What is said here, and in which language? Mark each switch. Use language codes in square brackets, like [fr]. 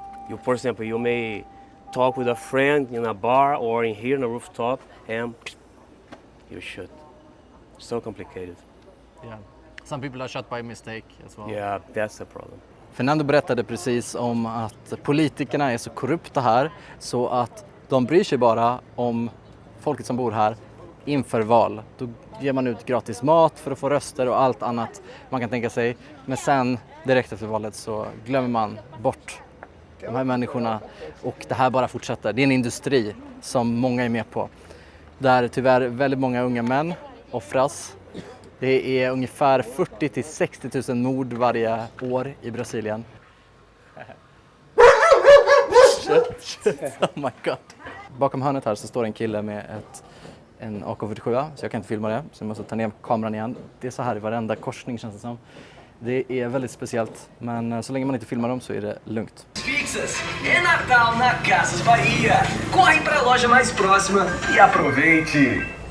[en] You, for example, you may talk with a friend in a bar or in here on a rooftop and you're shot. So complicated. Yeah. Some people are shot by mistake as well. Yeah, that's the problem. [sv] Fernando berättade precis om att politikerna är så korrupta här så att de bryr sig bara om folket som bor här inför val. Då ger man ut gratis mat för att få röster och allt annat man kan tänka sig. Men sen direkt efter valet så glömmer man bort de här människorna och det här bara fortsätter. Det är en industri som många är med på. Där tyvärr väldigt många unga män offras. Det är ungefär 40 till 60 000 mord varje år i Brasilien. [en] Oh my god. [sv] Bakom hörnet här så står en kille med en AK47, så jag kan inte filma det. Så jag måste ta ner kameran igen. Det är så här i varenda korsning känns det som. Det är väldigt speciellt, men så länge man inte filmar dem så är det lugnt. [pt] Fixas é Natal na Casas Bahia. Corre para a loja mais próxima e aproveite.